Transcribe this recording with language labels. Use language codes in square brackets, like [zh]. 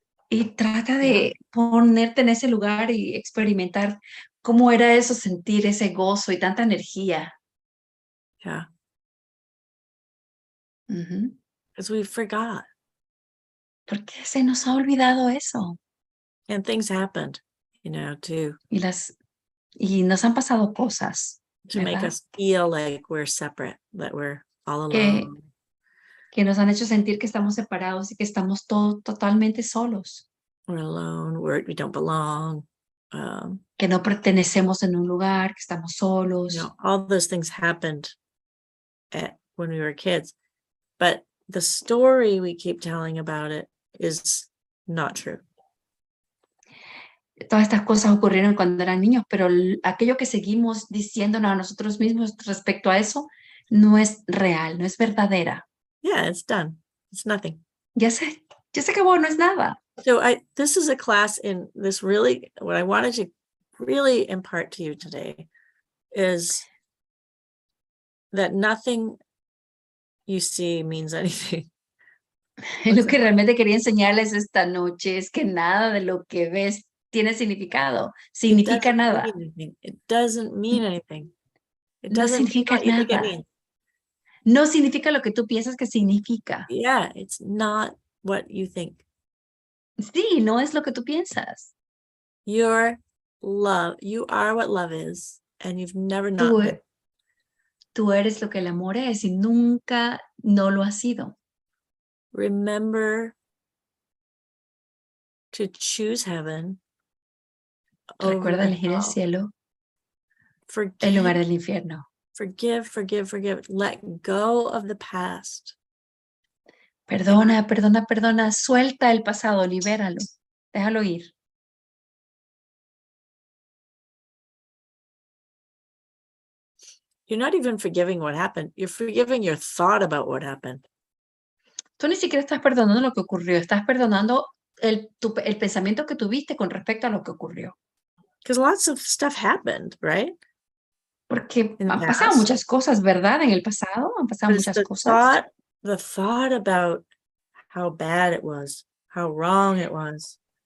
[es] Y trata de ponerte en ese lugar y experimentar cómo era eso, sentir ese gozo y tanta energía. [en] Yeah. Ujú. Because we forgot. [es] Porque se nos ha olvidado eso. [en] And things happened, to [es] Y nos han pasado cosas, [en] make [es] ¿verdad? [en] us feel like we're separate, that we're all [es] Que- [en] alone. [es] Que nos han hecho sentir que estamos separados y que estamos totalmente solos. [en] We're alone. We don't belong. [es] Que no pertenecemos en un lugar, que estamos solos. [en] All those things happened when we were kids. But the story we keep telling about it is not true. [es] Todas estas cosas ocurrieron cuando eran niños, pero aquello que seguimos diciéndonos a nosotros mismos respecto a eso no es real, no es verdadera. [en] Yeah, it's done. It's nothing. [es] Ya se acabó, no es nada. [en] So this is a class in this really, what I wanted to really impart to you today is that nothing you see means anything. [es] Lo que realmente quería enseñarles esta noche es que nada de lo que ves tiene significado, significa nada. [en] It doesn't mean anything. It [es] No [en] doesn't mean [es] significa [en] what you think it [es] nada. [en] means. [es] No significa lo que tú piensas que significa. [en] Yeah, it's not what you think. [es] Sí, no es lo que tú piensas. [en] Your love, you are what love is, and you've never not been. [es] Tú eres lo que el amor es y nunca no lo has sido. [en] Remember to choose heaven. [es] Recuerda elegir el cielo en lugar del infierno. [en] Forgive. Let go of the past. [es] Perdona. Suelta el pasado, libéralo. Déjalo ir. [en] You're not even forgiving what happened. You're forgiving your thought about what happened. [es] Tú ni siquiera estás perdonando lo que ocurrió. Estás perdonando el pensamiento que tuviste con respecto a lo que ocurrió. [en] Because lots of stuff happened, right? [es] Porque han pasado muchas cosas, ¿verdad? En el pasado han pasado muchas cosas. [en] The thought about how bad it was, how wrong it was.